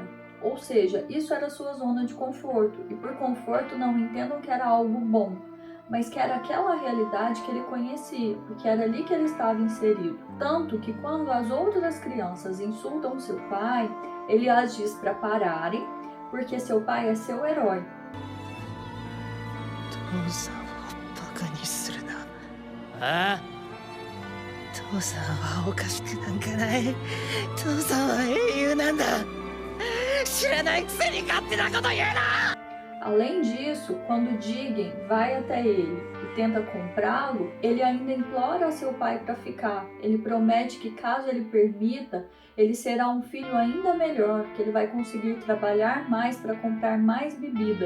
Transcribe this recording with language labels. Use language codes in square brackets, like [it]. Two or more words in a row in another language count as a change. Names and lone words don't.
[pt] Ou seja, isso era sua zona de conforto. E por conforto não entendam que era algo bom, mas que era aquela realidade que ele conhecia, porque era ali que ele estava inserido. Tanto que quando as outras crianças insultam seu pai, ele as diz para pararem, porque seu pai é seu herói. [ja] 父さんをバカにするな。ああ、父さんはおかしくなんかない。父さんは英雄なんだ。知らないくせに勝手なこと言うな。 [pt] Além disso, quando Jigen vai até ele e tenta comprá-lo, ele ainda implora a seu pai para ficar. Ele promete que, caso ele permita, ele será um filho ainda melhor, que ele vai conseguir trabalhar mais para comprar mais bebida.